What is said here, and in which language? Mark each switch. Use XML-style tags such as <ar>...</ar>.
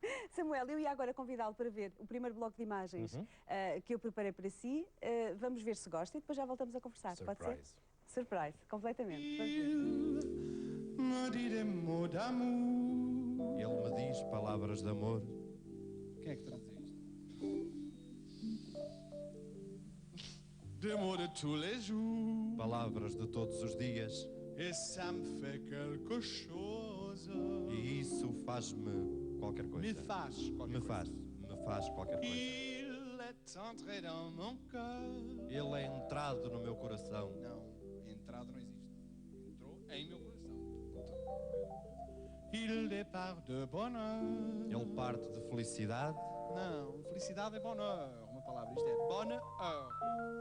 <pt>Samuel, eu ia agora convidá-lo para ver o primeiro bloco de imagens que eu preparei para si. Vamos ver se gosta e depois já voltamos a conversar.</pt> <fr>Surprise.</fr> <pt>Pode ser? Surprise, completamente. Ele me diz palavras de amor. Quem é que traduz isto?</pt> <fr>D'amour de tous les jours.</fr> <pt>Palavras de todos os dias.</pt> <fr>Et ça me fait quelque chose.</fr> <pt>E isso faz-me qualquer coisa. Me faz qualquer coisa. Me faz qualquer coisa.</pt> <fr>Il est entré dans mon cœur.</fr> <pt>Ele é entrado no meu coração. Não, entrado não existe. Entrou em meu coração.</pt> <fr>Il départ de bonheur.</fr> <pt>Ele parte de felicidade. Não, felicidade é bonheur. Uma palavra, isto é bonheur.</pt>